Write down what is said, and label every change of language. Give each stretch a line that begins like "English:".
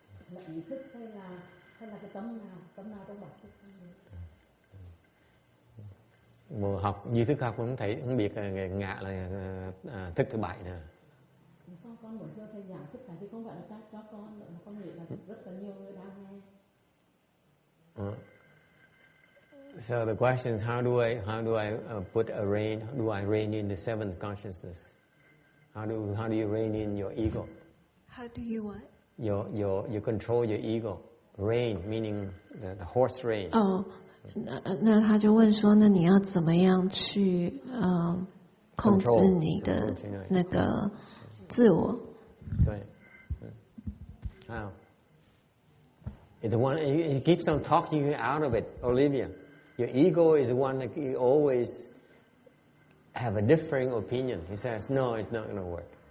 Vietnamese: Là ý thức hay là cái tâm nào trong bản thức. Học duy thức học cũng thấy không biết ngạ là thức thứ bảy nè. Xong con muốn cho thầy giảng tất cả thì không phải là cho con nữa, mà con nghĩ là rất là nhiều người đang nghe.
English: So the question is, how do I put a rein? Do I rein in the seventh consciousness? How do you rein in your ego? How do you what? You control your ego. Rein meaning the horse rein.
Chinese: 那他就问说，那你要怎么样去控制你的那个自我？对，How?
English: It's the one it keeps on talking you out of it, Olivia. Your ego is the one that you always have a differing opinion. He says, no, it's not going to work.